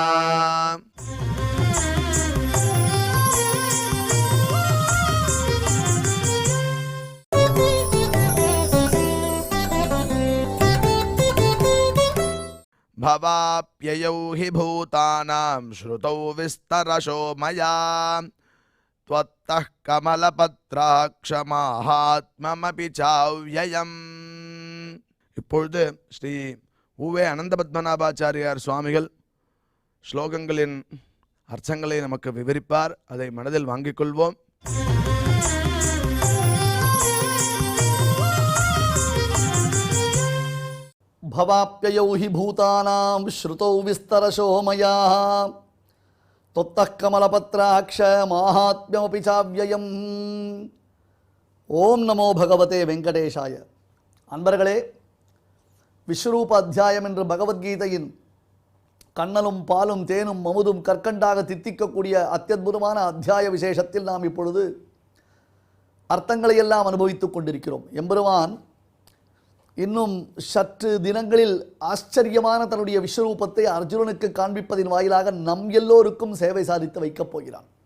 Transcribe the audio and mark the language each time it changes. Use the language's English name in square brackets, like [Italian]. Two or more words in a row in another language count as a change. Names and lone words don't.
[Sanskrit] भवाप्ययौ हि भूतानां श्रुतौ विस्तरशो मया त्वत्तः कमलपत्राक्षमाहात्म्यमपि चाव्ययम्। [Tamil] இப்பொழுது ஸ்ரீ உவே அனந்த பத்மநாபாச்சாரியார் சுவாமிகள் ஸ்லோகங்களின் அர்த்தங்களை நமக்கு விவரிப்பார். அதை மனதில் வாங்கிக் கொள்வோம். [Sanskrit] भवाप्ययौ हि भूतानां श्रुतौ विस्तरशो मया त्वत्तः कमलपत्राक्ष माहात्म्यमपि चाव्ययम्. ॐ नमो भगवते वेङ्कटेशाय. [Tamil] அன்பர்களே, விஸ்வரூப அத்தியாயம் என்று பகவத்கீதையின் கண்ணலும் பாலும் தேனும் அமுதும் கற்கண்டாக தித்திக்கக்கூடிய அத்தியுதமான அத்தியாய விசேஷத்தில் நாம் இப்பொழுது அர்த்தங்களை எல்லாம் அனுபவித்துக் கொண்டிருக்கிறோம். எம்பெருமான் இன்னும் சற்று தினங்களில் ஆச்சரியமான தன்னுடைய விஸ்வரூபத்தை அர்ஜுனனுக்கு காண்பிப்பதின் வாயிலாக நம் எல்லோருக்கும் சேவை சாதித்து வைக்கப் போகிறான்.